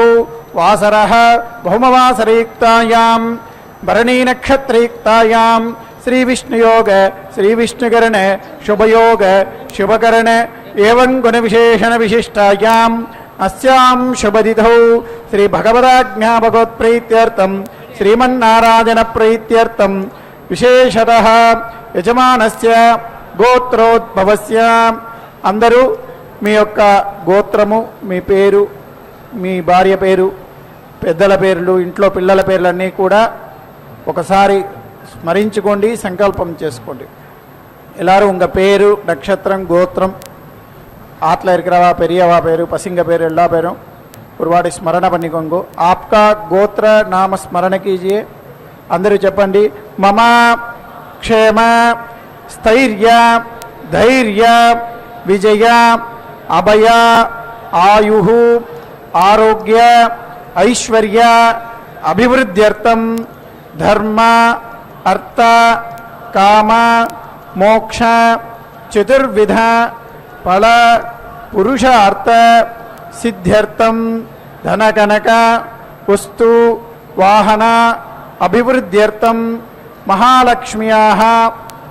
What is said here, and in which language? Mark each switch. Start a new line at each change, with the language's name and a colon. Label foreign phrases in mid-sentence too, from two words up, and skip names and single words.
Sanskrit: వాసరః భౌమవాసరయుక్తాయాం భరణీనక్షత్రయుక్తాయాం శ్రీవిష్ణుయోగ శ్రీవిష్ణుకరణ శుభయోగ శుభకరణ ఏవం గుణవిశేషణ విశిష్టాయాం అస్యాం శుభదితౌ శ్రీ భగవదాజ్ఞాపకోత్ప్రీత్యర్థం శ్రీమన్నారాయణ ప్రీత్యర్థం విశేషతః యజమానస్య గోత్రోద్భవస్య.
Telugu: అందరూ మీ యొక్క గోత్రము, మీ పేరు, మీ భార్య పేరు, పెద్దల పేర్లు, ఇంట్లో పిల్లల పేర్లన్నీ కూడా ఒకసారి స్మరించుకోండి, సంకల్పం చేసుకోండి.
Tamil: எல்லாரும் உங்கள் பேரு, நட்சத்திரம், கோத்திரம், ஆற்றுல இருக்கிறவா பெரியவா பேரு, பசங்க பேரு, எல்லா பேரும் ஒரு வாட்டி స్మరణ பண்ணிக்கோங்க.
Hindi: आपका गोत्र नाम स्मरण कीजिए.
Telugu: అందరూ చెప్పండి.
Sanskrit: మమ క్షేమ స్థైర్య ధైర్య విజయ అభయ ఆయు ఆరోగ్య ఐశ్వర్య అభివృద్ధ్యర్థం ధర్మ అర్థ కామ మోక్ష చతుర్విధ ఫల పురుషార్థ సిద్ధ్యర్థం ధనకనక వస్తు వాహన అభివృద్ధ్యర్థం మహాలక్ష్మ్యాః